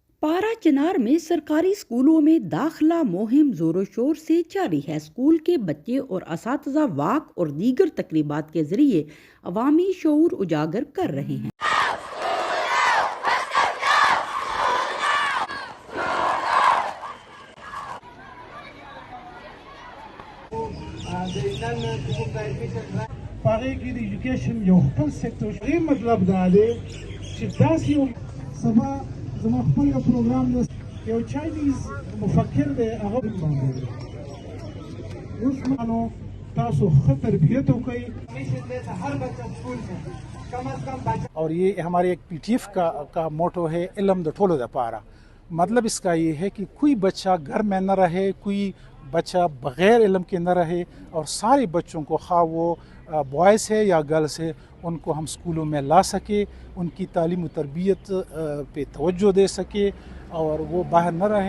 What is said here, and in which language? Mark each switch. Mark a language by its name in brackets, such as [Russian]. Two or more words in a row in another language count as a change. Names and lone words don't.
[Urdu] پارا چنار میں سرکاری اسکولوں میں داخلہ مہم زوروں شور سے جاری ہے. اسکول کے بچے اور اساتذہ واک اور دیگر تقریبات کے ذریعے عوامی شعور اجاگر کر رہے ہیں. [Pashto] پاره کې د ایجوکیشن یو خپل سېکټر دی، مطلب دا دی چې داسې یو سبا زما خپل یو پروګرام دی، یو چاینیز مفکر دی، هغه باندې اوس مانو تاسو ښه تربیت وکړئ [Urdu] هر بچه سکول میں کم از کم بچہ. اور یہ ہمارے ایک پی ٹی ایف کا موٹو ہے [Pashto] علم د ټولو د پاره. [Urdu] مطلب اس کا یہ ہے کہ کوئی بچہ گھر میں نہ رہے، کوئی بچہ بغیر علم کے نہ رہے، اور سارے بچوں کو خواہ وہ بوائز ہے یا گرلز ہے ان کو ہم اسکولوں میں لا سکے، ان کی تعلیم و تربیت پہ توجہ دے سکے اور وہ باہر نہ رہیں.